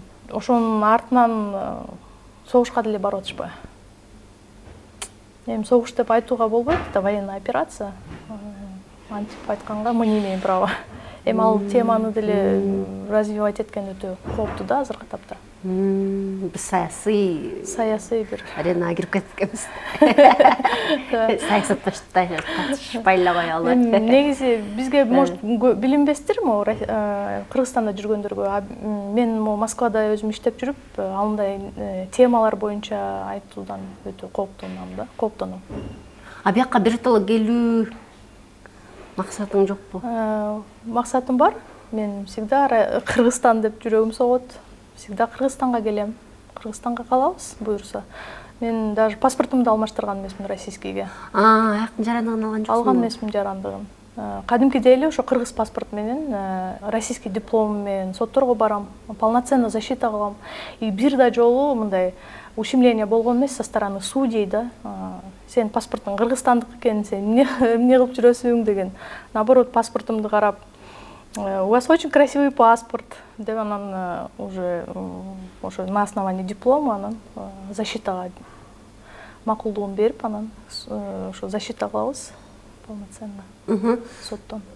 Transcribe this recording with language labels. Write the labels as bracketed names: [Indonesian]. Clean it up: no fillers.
[Kyrgyz] Ошонун артынан согушка деле барып атышпайбы. Эми согуш деп айтууга болбойт, [Russian] это военная операция. [Kyrgyz] Антип айтканга [Russian] мы не имеем права. [Kyrgyz] Эми ал теманы деле развивать эткен өтө кооптуу да азыркы тапта. Биз саясий бир аренага кирип кеткенбиз. Саясатта катышпай эле коелу. Негизи бизге может билинбестир могу Кыргызстанда жүргөндөргө. Мен Москвада өзүм иштеп жүрүп, андай темалар боюнча айтуудан өтө кооптоном. Бияка биротоло келүү максатың жокпу? Максатым бар. Мен всегда Кыргызстан деп жүрөгүм согот. Всегда Кыргызстанга келем. Кыргызстанга калабыз, буюрса. Мен даже паспортумду алмаштырган эмесмин российскийге. Аяктын жарандыгын алган жоксуң? Алган эмесмин жарандыгын. Кадимкидей эле ошо кыргыз паспорт менен, [Russian] российский диплом [Kyrgyz] менен сотторго барам, полноценно защита кылам. И бир да жолу мындай ущемление болгон эмес [Russian] со стороны судей [Kyrgyz] да. Сен паспортуң кыргызстандык экен, сен эмне кылып жүрөсүң деген. Наоборот, паспортумду карап, [Russian] у вас очень красивый паспорт, [Kyrgyz] деп анан уже ошо [Russian] на основании диплома [Kyrgyz] анан защитага макулдугун берип, анан ошо защита кылабыз полноценно соттон.